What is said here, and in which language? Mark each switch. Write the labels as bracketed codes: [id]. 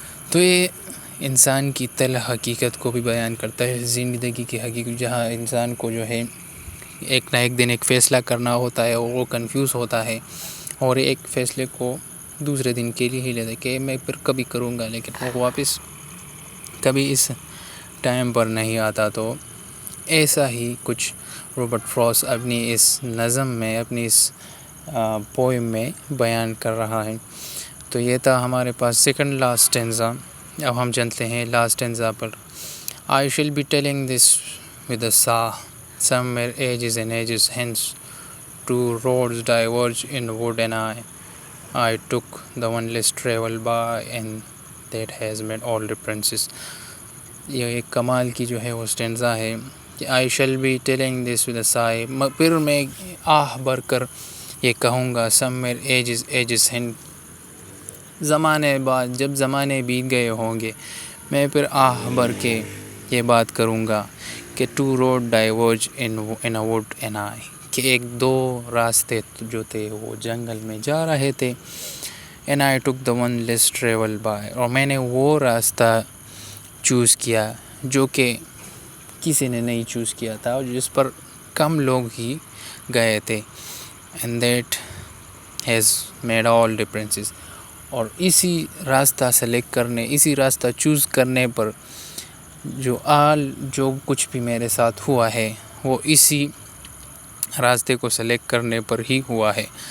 [ur] تو یہ انسان کی تلخ حقیقت کو بھی بیان کرتا ہے, زندگی کی حقیقت, جہاں انسان کو جو ہے ایک نہ ایک دن ایک فیصلہ کرنا ہوتا ہے اور وہ کنفیوز ہوتا ہے اور ایک فیصلے کو دوسرے دن کے لیے ہی لیتا ہے کہ میں پھر کبھی کروں گا, لیکن وہ واپس کبھی اس ٹائم پر نہیں آتا. تو ایسا ہی کچھ رابرٹ فروسٹ اپنی اس نظم میں, اپنی اس پوئم میں بیان کر رہا ہے. تو یہ تھا ہمارے پاس سیکنڈ لاسٹ اسٹینزا. اب ہم چلتے ہیں last stanza per. [en] I shall be telling this with a sigh. Somewhere ages and ages hence, two roads diverge in the wood, and I took the one less traveled by, and that has made all differences. [ur] یہ ایک کمال کی جو ہے وہ stanza ہے کہ [en] I shall be telling this with a sigh. [ur] پھر میں آہ بھر کر یہ کہوں گا, [en] somewhere ages hence, [ur] زمانے بعد جب زمانے بیت گئے ہوں گے میں پھر آہ بھر کے یہ بات کروں گا کہ [en] two road diverge in a wood, and I, [ur] کہ ایک دو راستے جو تھے وہ جنگل میں جا رہے تھے. [en] and I took the one less traveled by, [ur] اور میں نے وہ راستہ چوز کیا جو کہ کسی نے نہیں چوز کیا تھا اور جس پر کم لوگ ہی گئے تھے. [en] and that has made all differences. [ur] اور اسی راستہ سلیکٹ کرنے, اسی راستہ چوز کرنے پر جو کچھ بھی میرے ساتھ ہوا ہے وہ اسی راستے کو سلیکٹ کرنے پر ہی ہوا ہے.